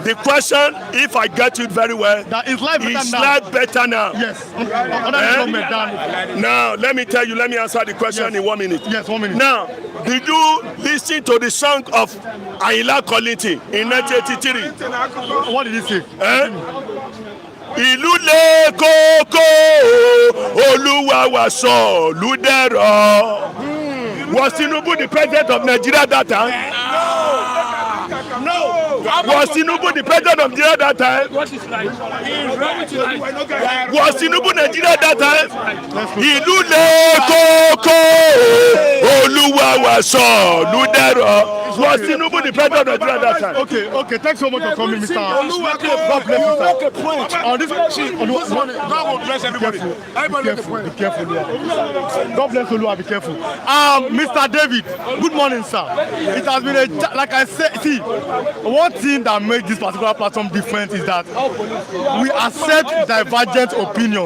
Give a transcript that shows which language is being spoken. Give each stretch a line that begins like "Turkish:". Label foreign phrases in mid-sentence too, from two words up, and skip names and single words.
English: The question, if I get it very well, that is life better now? Yes. Now, let me tell you, let me answer the question in 1 minute. Yes, 1 minute. Now, did you listen to the song of Ayinla Kollington in 1983? What did he say?
Yoruba: Ìlú le koko Olúwa wa sọ lúdẹ̀rọ̀.
English: Was Tinubu the president of Nigeria that time? No. Was Tinubu the president of Nigeria that time? Was Tinubu Nigeria that time?
Yoruba: Ìlú le koko Olúwa wa sọ lúdẹ̀rọ̀.
English: Was Tinubu the president of Nigeria that time? Okay. Thanks so much for coming, Mr. God bless you, sir. On this, God will bless everybody. Be careful. God bless you, be careful. Mr. David, good morning, sir. It has been like I said, see, one thing that makes this particular platform different is that we accept divergent opinion.